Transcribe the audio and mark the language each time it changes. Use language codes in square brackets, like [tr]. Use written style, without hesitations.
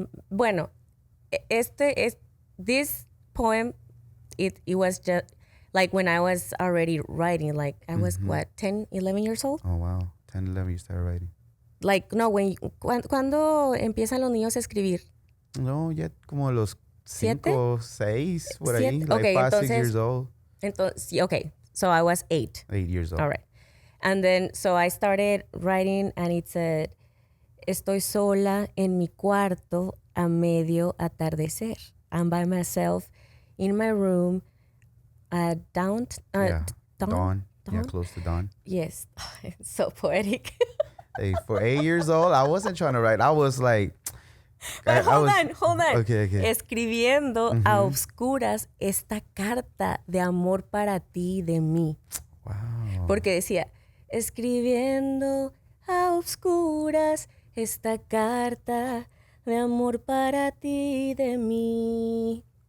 [en] Bueno, this poem, it was just like when I was already writing, like I was, 10, 11 years old? Oh, wow. 10, 11, you started writing. [es] Like, no, ¿cuándo empiezan los niños a escribir? No, ya como los 5, 6, por ahí. Siete? [en] Like Okay, 5, 6 years old. Entonces, okay, so I was 8. 8 years old. All right. And then, so I started writing, and it said, [es] estoy sola en mi cuarto a medio atardecer. [en] I'm by myself in my room at dawn. Yeah. Dawn? Yeah, close to dawn. Yes. It's so poetic. Hey, for 8 years old, I wasn't trying to write. I was like... But hold on. Okay. [es] Escribiendo a oscuras esta carta de amor para ti de mí. [en] Wow. [es] Porque decía, escribiendo a oscuras esta carta de amor para ti de mí.